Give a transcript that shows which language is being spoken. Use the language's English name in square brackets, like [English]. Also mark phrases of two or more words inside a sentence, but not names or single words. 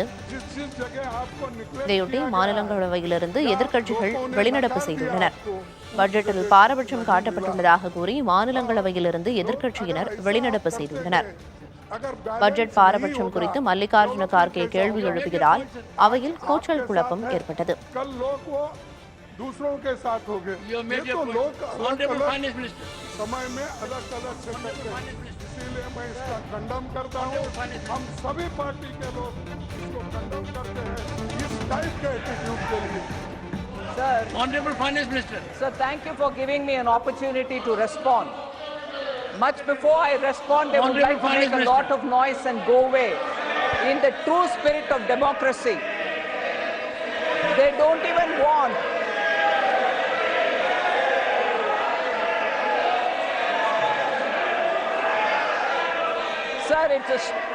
[Tamil] இதையொட்டி மாநிலங்களவையிலிருந்து எதிர்க்கட்சிகள் வெளிநடப்பு செய்துள்ளனர். பட்ஜெட்டில் பாரபட்சம் காட்டப்பட்டுள்ளதாக கூறி மாநிலங்களவையிலிருந்து எதிர்க்கட்சியினர் வெளிநடப்பு செய்துள்ளனர். பட்ஜெட் பாரபட்சம் குறித்து மல்லிகார்ஜுன கார்கே கேள்வி எழுப்புகிறால் अवैயில் கூச்சல் குழப்பம் ஏற்பட்டது. [Hindi] दूसरों के साथ हो गए, ये तो लोग समय में अलग अलग से करते हैं, इसीलिए मैं इसका खंडन करता हूँ. हम सभी पार्टी के लोग इसको खंडन करते हैं इस टाइप के एटीट्यूड के लिए. [English] Sir, Honorable Finance Minister. Sir, thank you for giving me an opportunity to respond. Much before I respond, they would like to make a lot of noise and go away. In the true spirit of democracy, they don't even want Sir, it's a